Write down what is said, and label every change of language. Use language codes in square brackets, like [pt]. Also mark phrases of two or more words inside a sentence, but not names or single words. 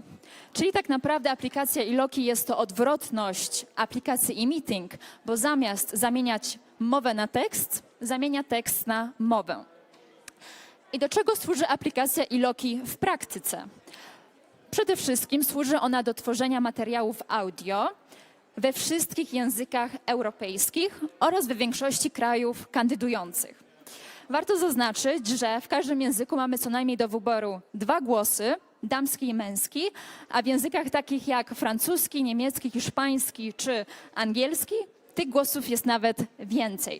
[pl] Czyli tak naprawdę aplikacja Eloquy jest to odwrotność aplikacji e-meeting, bo zamiast zamieniać mowę na tekst, zamienia tekst na mowę. I do czego służy aplikacja Eloquy w praktyce? Przede wszystkim służy ona do tworzenia materiałów audio we wszystkich językach europejskich oraz we większości krajów kandydujących. Warto zaznaczyć, że w każdym języku mamy co najmniej do wyboru 2 głosy, damski i męski, a w językach takich jak francuski, niemiecki, hiszpański czy angielski tych głosów jest nawet więcej.